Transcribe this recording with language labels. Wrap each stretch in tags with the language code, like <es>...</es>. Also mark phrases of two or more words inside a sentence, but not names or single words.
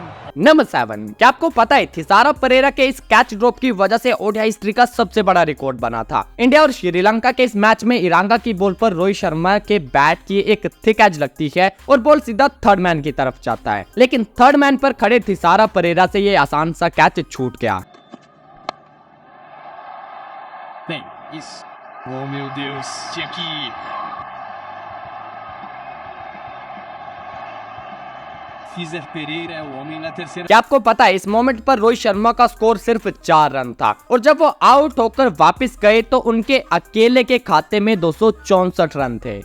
<hi>नंबर 7, क्या आपको पता है थिसारा परेरा के इस</hi> <en>catch drop</en> <hi>की वजह से</hi> <en>ODI history</en> <hi>का सबसे बड़ा रिकॉर्ड बना था। इंडिया और श्रीलंका के इस मैच में इरांगा की बॉल पर रोहित शर्मा के बैट की एक</hi> <en>thick edge</en> <hi>लगती है और बॉल सीधा</hi> <en>third man</en> <hi>की तरफ जाता है, लेकिन</hi> <en>third man</en> <hi>पर खड़े थिसारा परेरा से ये आसान सा कैच छूट गया।</hi> <pt>Oh meu Deus, tinha que ir.</pt> <hi>क्या आपको पता है इस मोमेंट पर रोहित शर्मा का स्कोर सिर्फ 4 रन था, और जब वो आउट होकर वापस गए तो उनके अकेले के खाते में 264 रन थे।</hi>